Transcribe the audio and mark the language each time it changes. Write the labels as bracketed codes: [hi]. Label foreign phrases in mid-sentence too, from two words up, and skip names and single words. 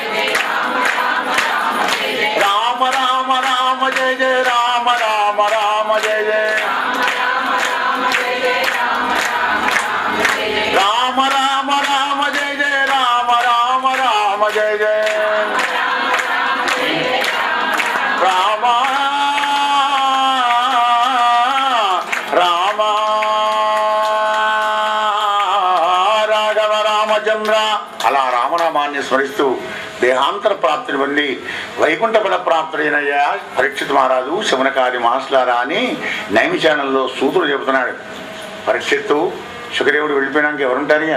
[sa] రామ రామ రామ జయ జయ రామ రామ రామ జయ జయ రామ రామ రామ జయ జయ రామ రామ రామ జయ జయ రామ రామ రాఘవ రామచంద్ర. [te] అలా రామనామాన్ని స్మరిస్తూ దేహాంతర ప్రాప్తిని పొంది వైకుంఠ పద ప్రాప్తుడైనయ్యా పరీక్షిత్ మహారాజు శమనకాది మహాస్లారా అని నైమిషానంలో సూతుడు చెబుతున్నాడు. పరీక్షిత్తు సుఖదేవుడు వెళ్ళిపోయినాక ఎవరుంటారు?